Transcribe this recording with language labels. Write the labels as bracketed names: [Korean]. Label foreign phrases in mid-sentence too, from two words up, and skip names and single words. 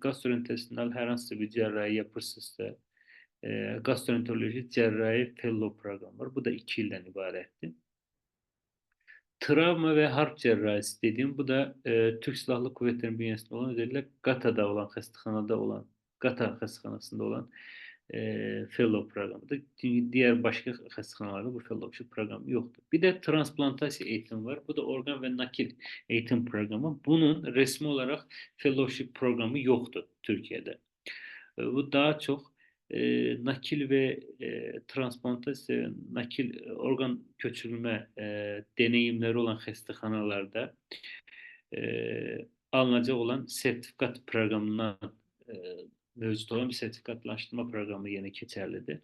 [Turkish] Gastrointestinal herhangi bir cerrahi yapırsızsa gastroenteroloji cerrahi fellow program var. Bu da 2 ilden ibaretti. Travma ve harp cerrahisi dediğim bu da Türk Silahlı Kuvvetleri'nin bünyesinde olan özellikle GATA'da olan, GATA hastahanasında olan [Azerbaijani] fellow proqramıdır. Digər başqa xəstəxanalarda bu fellowship proqramı yoxdur. Bir də transplantasiya eğitimi var. Bu da orqan və nakil eğitim proqramı. Bunun resmi olaraq fellowship proqramı yoxdur Türkiyədə. Bu daha çox nakil və transplantasiya, nakil orqan köçürülmə deneyimləri olan xəstəxanalarda alınacaq olan sertifikat proqramından mövcud olan bir sertifikatlaşdırma proqramı yenə keçərlidir.